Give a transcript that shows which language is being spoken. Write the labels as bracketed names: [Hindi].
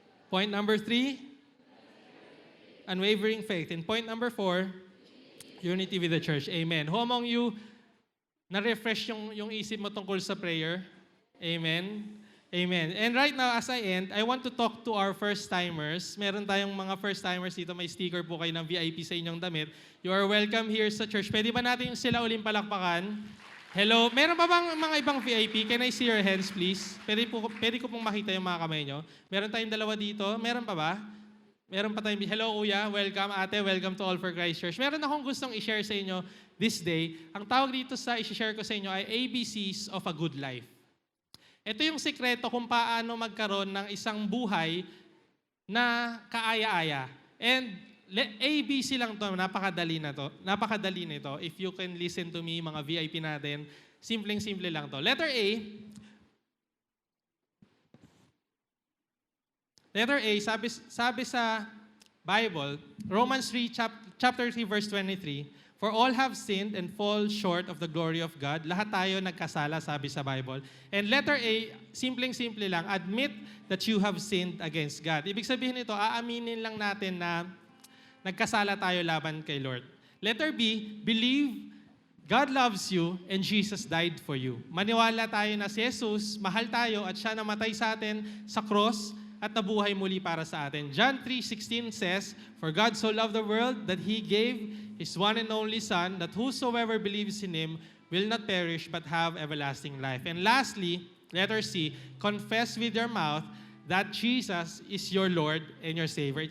[English] Point number 3, unwavering faith. And point number 4, unity with the church. [Filipino] Amen. [English] Who among you [Filipino] na-refresh yung isip mo tungkol sa prayer? Amen. Amen. [English] And right now, as I end, I want to talk to our first-timers. [Filipino] Meron tayong mga first-timers dito. May sticker po kayo ng VIP sa inyong damit. [English] You are welcome here [Filipino] sa church. Pwede ba natin sila uling palakpakan? Hello. Meron pa bang mga ibang VIP? [English] Can I see your hands, please? [Filipino] Pwede ko pong makita yung mga kamay nyo. Meron tayong dalawa dito. Meron pa ba? Meron pa tayong... Hello, kuya. Welcome, ate. [English] Welcome to All for Christ Church. [Filipino] Meron akong gustong i-share sa inyo [English] this day. [Filipino] Ang tawag dito sa i-share ko sa inyo ay ABCs of a Good Life. Ito yung sikreto kung paano magkaroon ng isang buhay na kaaya-aya. And ABC lang to, napakadali na to. Napakadali nito. [English] If you can listen to me, [Filipino] mga VIP natin, simpleng-simple lang to. [English] Letter A. Letter A, [Filipino] sabi sa Bible, [English] Romans 3, chapter 3, verse 23, for all have sinned and fall short of the glory of God. [Filipino] Lahat tayo nagkasala, sabi sa Bible. [English] And letter A, [Filipino] simpleng-simple lang, [English] admit that you have sinned against God. [Filipino] Ibig sabihin nito, aaminin lang natin na nagkasala tayo laban kay Lord. [English] Letter B, believe God loves you and Jesus died for you. [Filipino] Maniwala tayo na si Jesus, mahal tayo at siya namatay sa atin sa cross at nabuhay muli para sa atin. [English] John 3:16 says, for God so loved the world that He gave His one and only Son, that whosoever believes in Him will not perish but have everlasting life. And lastly, letter C, confess with your mouth that Jesus is your Lord and your Savior.